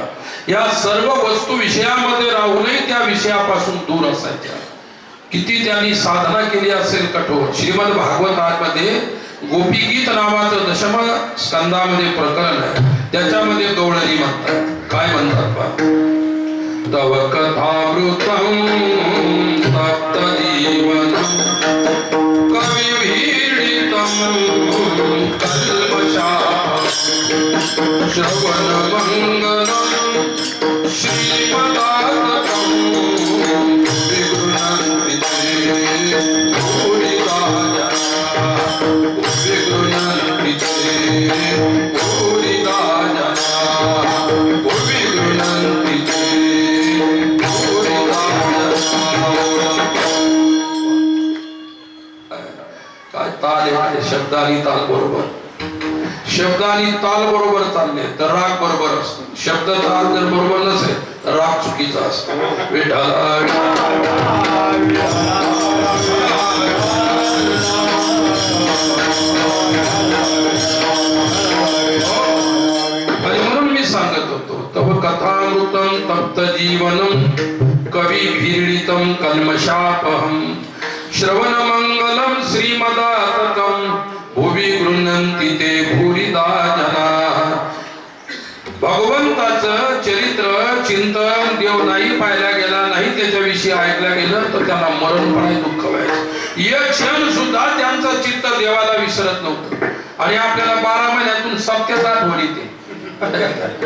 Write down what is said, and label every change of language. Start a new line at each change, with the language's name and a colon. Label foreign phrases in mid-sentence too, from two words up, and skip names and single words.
Marathi: या सर्व वस्तू विषयामध्ये राहूनही त्या विषयापासून दूर असायच्या. किती त्यांनी साधना केली असेल कठोर. श्रीमद भागवतामध्ये गोपीगीत नावाचं दशम स्कंदामध्ये प्रकरण आहे. त्याच्यामध्ये गवळणी म्हणतात. काय म्हणतात पहा.
Sanskrit: तव कथामृतम तप्त जीवनम कविभिरीडितम कल्मषाः श्रवण मंगलम श्रीमदातकम विगृह्णन्ति ते भूरिदा जना विगृह्णन्ति ते भूरिदा जना विगृह्णन्ति ते भूरिदा जना.
Marathi: काय ताल आहे. शब्दानी ताल बरोबर. शब्दानी ताल बरोबर चालले तर राग बरोबर असतो. शब्द ताल जर बरोबर नसेल तर राग चुकीचा असतो. आणि म्हणून मी सांगत होतो
Sanskrit: तव कथामृतम तप्त जीवनम कविभिरीडितम कल्मषापहम श्रवण मंगलम श्रीमदातकम भुवि गृह्णन्ति ते भूरिदा जना.
Marathi: भगवंताचं चरित्र चिंतन देव नाही पाहायला गेला नाही त्याच्याविषयी ऐकलं गेलं तर त्यांना मरणपणे दुःख व्हायचं. एक क्षण सुद्धा त्यांचं चित्त देवाला विसरत नव्हतं. आणि आपल्याला 12 महिन्यातून सप्त्यात आठवण येते.